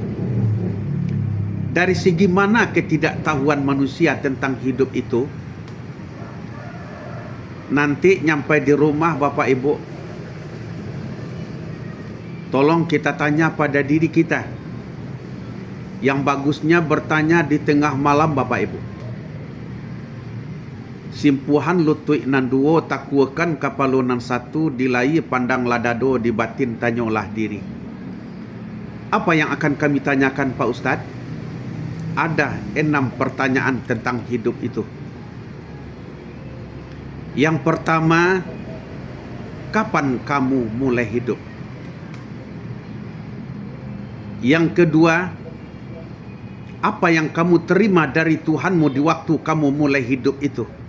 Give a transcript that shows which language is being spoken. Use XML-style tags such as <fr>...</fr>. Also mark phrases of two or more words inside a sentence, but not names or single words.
<id>Dari segi mana ketidaktahuan manusia tentang hidup itu? Nanti nyampai di rumah bapak ibu, tolong kita tanya pada diri kita. Yang bagusnya bertanya di tengah malam bapak ibu.</id> <min>Simpuhan lutui nan duo takuakan kapalunan satu dilai pandang ladado di batin tanyolah diri.</min> <id>Apa yang akan kami tanyakan Pak Ustadz? Ada 6 pertanyaan tentang hidup itu. Yang pertama, kapan kamu mulai hidup? Yang kedua, apa yang kamu terima dari Tuhanmu di waktu kamu mulai hidup itu?</id>